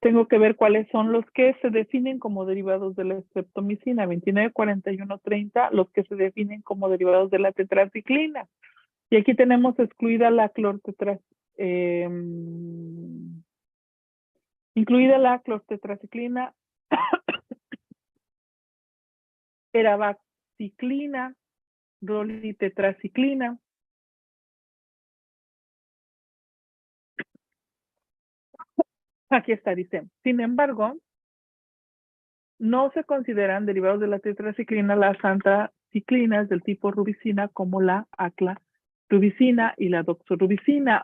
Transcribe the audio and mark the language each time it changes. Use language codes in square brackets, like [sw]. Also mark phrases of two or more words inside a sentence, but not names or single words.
[es] tengo que ver cuáles son los que se definen como derivados de la streptomicina, 29, 41, 30, los que se definen como derivados de la tetraciclina. Y aquí tenemos excluida la incluida la clortetraciclina, eravacyclina, rolitetraciclina. Aquí está, dice. Sin embargo, no se consideran derivados de la tetraciclina las antraciclinas del tipo rubicina como la aclarubicina y la doxorubicina.